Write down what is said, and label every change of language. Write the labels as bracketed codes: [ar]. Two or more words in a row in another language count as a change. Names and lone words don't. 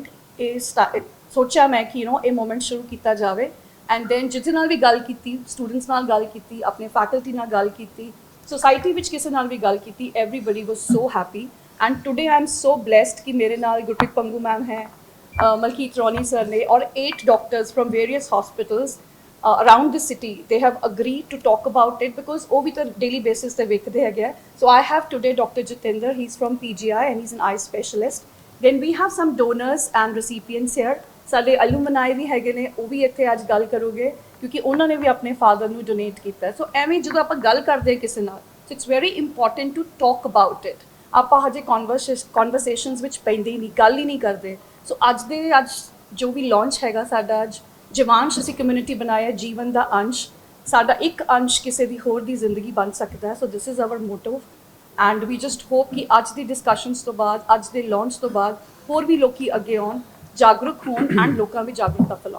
[pa] ਇਹ ਸੋਚਿਆ ਮੈਂ ਕਿ ਇਹ ਮੂਵਮੈਂਟ ਸ਼ੁਰੂ ਕੀਤਾ ਜਾਵੇ, [en] and then [pa] ਜਿਹਦੇ ਨਾਲ ਵੀ ਗੱਲ ਕੀਤੀ, ਸਟੂਡੈਂਟਸ ਨਾਲ ਗੱਲ ਕੀਤੀ, ਆਪਣੇ ਫੈਕਲਟੀ ਨਾਲ ਗੱਲ ਕੀਤੀ, ਸੋਸਾਇਟੀ ਵਿੱਚ ਕਿਸੇ ਨਾਲ ਵੀ ਗੱਲ ਕੀਤੀ, [en] everybody was so happy. and today I am so blessed [pa] ਕਿ ਮੇਰੇ ਨਾਲ ਗੁਰਪ੍ਰੀਤ ਪੰਗੂ ਮੈਮ ਹੈ, ਮਲਕੀਤ ਰੌਣੀ ਸਰ ਨੇ, ਔਰ [en] 8 doctors from various hospitals around the city, they have agreed to talk about it because [pa] ਉਹ ਵੀ ਤਾਂ [en] daily basis [pa] ਤੇ ਵੇਖਦੇ ਹੈਗੇ ਆ। [en] So I have today Dr. Jitendra, he's from PGI and he's an eye specialist. Then we have some donors and recipients here. [pa] ਸਾਡੇ alumni ਵੀ ਹੈਗੇ ਨੇ, ਉਹ ਵੀ ਇੱਥੇ ਅੱਜ ਗੱਲ ਕਰੋਗੇ ਕਿਉਂਕਿ ਉਹਨਾਂ ਨੇ ਵੀ ਆਪਣੇ ਫਾਦਰ ਨੂੰ ਡੋਨੇਟ ਕੀਤਾ। ਸੋ ਐਵੇਂ ਜਦੋਂ ਆਪਾਂ ਗੱਲ ਕਰਦੇ ਹਾਂ ਕਿਸੇ ਨਾਲ, [en] so it's very important to talk about it. [pa] ਆਪਾਂ ਹਜੇ ਕਨਵਰਸੇਸ਼ਨਸ ਵਿੱਚ ਪੈਂਦੇ ਹੀ ਨਹੀਂ, ਗੱਲ ਹੀ ਨਹੀਂ ਕਰਦੇ। ਸੋ ਅੱਜ ਜੋ ਵੀ ਲਾਂਚ ਹੈਗਾ ਸਾਡਾ, ਅੱਜ ਜਵਾਂਸ਼ ਅਸੀਂ ਕਮਿਊਨਿਟੀ ਬਣਾਇਆ ਜੀਵਨ ਦਾ ਅੰਸ਼, ਸਾਡਾ ਇੱਕ ਅੰਸ਼ ਕਿਸੇ ਦੀ ਹੋਰ ਦੀ ਜ਼ਿੰਦਗੀ ਬਣ ਸਕਦਾ ਹੈ। [en] so this is our motto and we just hope [pa] ਕਿ ਅੱਜ ਦੀ ਡਿਸਕਸ਼ਨਸ ਤੋਂ ਬਾਅਦ, ਅੱਜ ਦੇ ਲਾਂਚ ਤੋਂ ਬਾਅਦ ਹੋਰ ਵੀ ਲੋਕੀ ਅੱਗੇ ਆਉਣ, ਜਾਗਰੂਕ ਹੋਣ ਐਂਡ ਲੋਕਾਂ ਵਿੱਚ ਜਾਗਰੂਕਤਾ ਫੈਲਾਉਣ।